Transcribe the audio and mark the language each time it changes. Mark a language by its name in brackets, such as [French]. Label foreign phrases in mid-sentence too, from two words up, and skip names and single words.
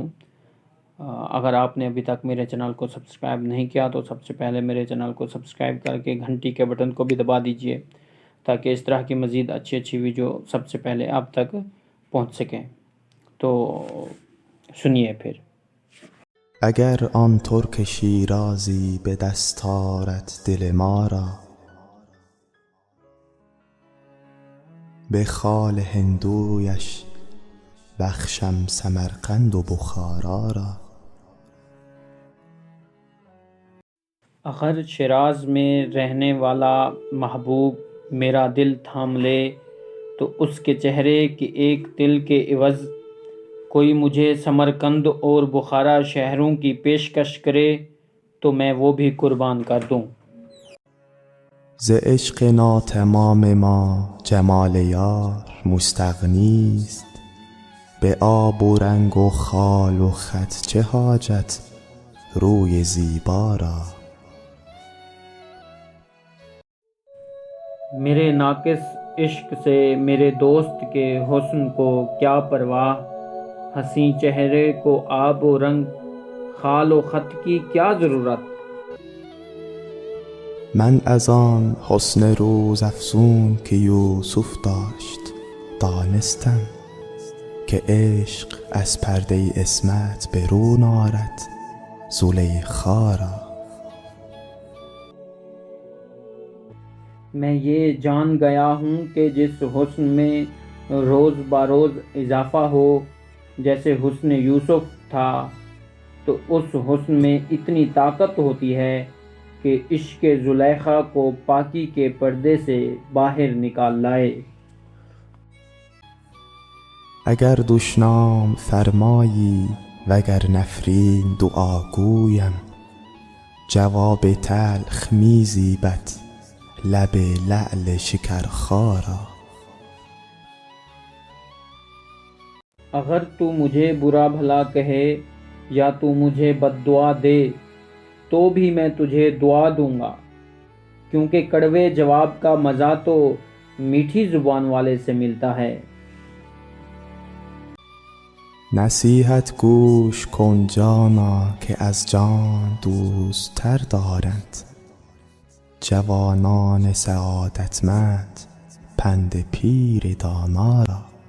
[Urdu] اگر آپ نے ابھی تک میرے چینل کو سبسکرائب نہیں کیا تو سب سے پہلے میرے چینل کو سبسکرائب کر کے گھنٹی کے بٹن کو بھی دبا دیجیے، تاکہ اس طرح کی مزید اچھی اچھی ویڈیو سب سے پہلے آپ تک پہنچ سکیں. تو سنیے پھر. [Persian] اگر آن ترک شیرازی به دست آرد دل ما را، به خال هندویش بخشم سمرقند و بخارا را. [Urdu] اگر شیراز میں رہنے والا محبوب میرا دل تھام لے، تو اس کے چہرے کے ایک تل کے عوض کوئی مجھے سمرقند اور بخارا شہروں کی پیشکش کرے تو میں وہ بھی قربان کر دوں. [Persian] ز عشق ناتمام ما جمال یار مستغنی است، به آب و رنگ و خال و خط چه حاجت روی زیبا را. [Urdu] میرے ناقص عشق سے میرے دوست کے حسن کو کیا پروا، حسین چہرے کو آب و رنگ خال و خط کی کیا ضرورت. [Persian] من از آن حسن روز افزون که یوسف داشت دانستم، که عشق از پرده عصمت برون آرد زلیخا را. [Urdu] میں یہ جان گیا ہوں کہ جس حسن میں روز بروز اضافہ ہو، جیسے حسن یوسف تھا، تو اس حسن میں اتنی طاقت ہوتی ہے کہ عشق زلیخا کو پاکی کے پردے سے باہر نکال لائے. [Persian] اگر دشنام فرمایی وگر نفرین دعاگویم، جواب تلخ می زیبد لب لعل شکرخا را. [Urdu] اگر تو مجھے برا بھلا کہے یا تو مجھے بددعا دے، تو بھی میں تجھے دعا دوں گا، کیونکہ کڑوے جواب کا مزہ تو میٹھی زبان والے سے ملتا ہے. [Persian] نصیحت گوش کن جانا که از جان دوست تر دارند، جوانان سعادتمند پند پیر دانا را.